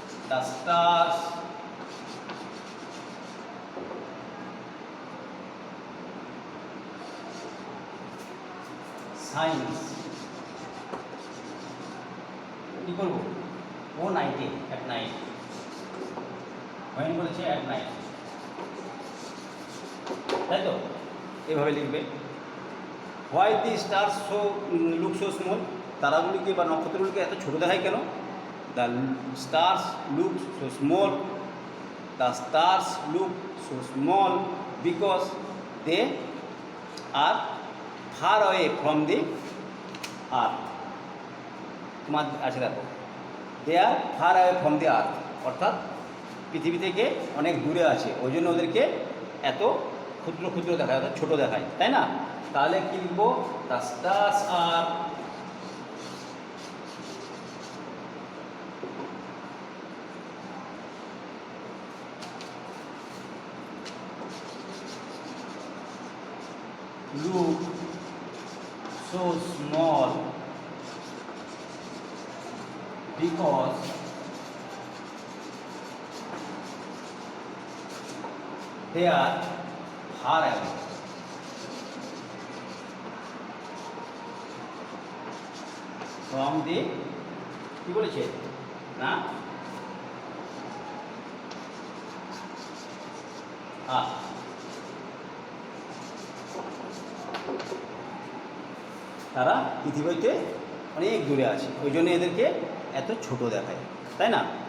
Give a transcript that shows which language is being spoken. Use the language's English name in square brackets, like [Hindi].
[English] The stars shines, [Bangla] কী করবো, ও নাইটে, [English] At night. [Bangla] When বলেছে [English] at night, [Bangla] তাই তো? এভাবে লিখবে। [English] Why the star so look so small? [Bangla] তারাগুলিকে বা নক্ষত্রগুলিকে এত ছোটো দেখায় কেন? [English] The stars look so small. The stars look so small because they are far away from the earth. [Bangla] তোমার আছে দেখো, [English] they are far away from the earth, [Bangla] অর্থাৎ পৃথিবী থেকে অনেক দূরে আছে, ওই জন্য ওদেরকে এত ক্ষুদ্র ক্ষুদ্র দেখায়, অর্থাৎ ছোটো দেখায়, তাই না? তাহলে কী লিখবো? [English] The stars are look so small because there are away, from the, [Bangla] কি বলেছে না তারা পৃথিবী হইতে অনেক দূরে আছে, ওই জন্য এদেরকে এত ছোট দেখায়, তাই না?